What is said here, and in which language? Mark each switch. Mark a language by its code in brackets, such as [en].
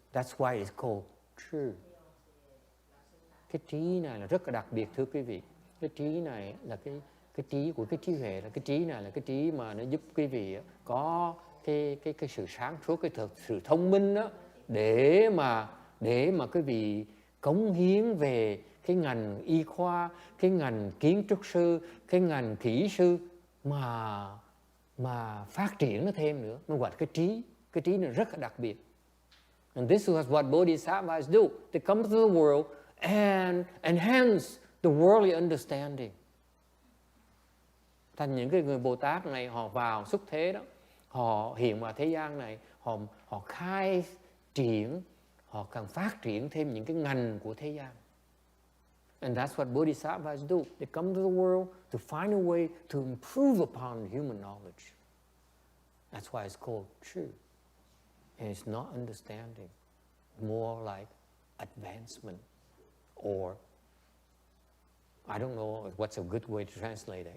[en] That's why it's called true. [vi] Cái trí này là rất là đặc biệt, thưa quý vị. Cái trí này là cái trí của cái trí huệ, là cái trí này là cái trí mà nó giúp quý vị có cái sự sáng suốt, cái sự thông minh đó, để mà quý vị cống hiến về cái ngành y khoa, cái ngành kiến trúc sư, cái ngành kỹ sư mà phát triển nó thêm nữa. Nó gọi là cái trí này rất là đặc biệt. [en] And this is what bodhisattvas do. They come to the world and enhance the worldly understanding. [vi] Thành những cái người Bồ Tát này, họ vào xuất thế đó, họ hiện vào thế gian này, họ khai triển, họ càng phát triển thêm những cái ngành của thế gian. [en] And that's what bodhisattvas do. They come to the world to find a way to improve upon human knowledge. That's why it's called true. And it's not understanding, more like advancement, or I don't know what's a good way to translate it.